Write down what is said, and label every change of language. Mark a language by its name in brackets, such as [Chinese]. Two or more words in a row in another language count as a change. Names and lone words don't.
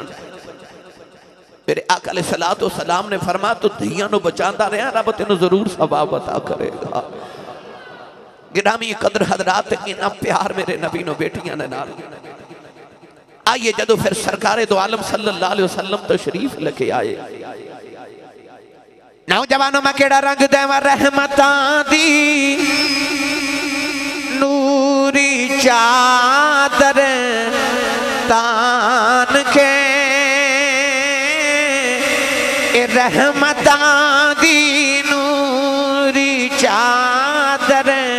[Punjabi] میرے آقا علیہ الصلوٰۃ والسلام نے فرمایا تو دھیاں نوں بچاندا رہا، رب تینوں ضرور ثواب عطا کرے گا. گرامی قدر حضرات، اِنا پیار میرے نبی نوں بیٹیاں نے نال. آئیے جدوں فیر سرکارِ دو عالم صلی اللہ علیہ وسلم تشریف لے کے آئے, نوجواناں میں کیہڑا رنگ دیواں رحمتاں دی نوری چادر تان کے، رحمتاں دی نوری چادر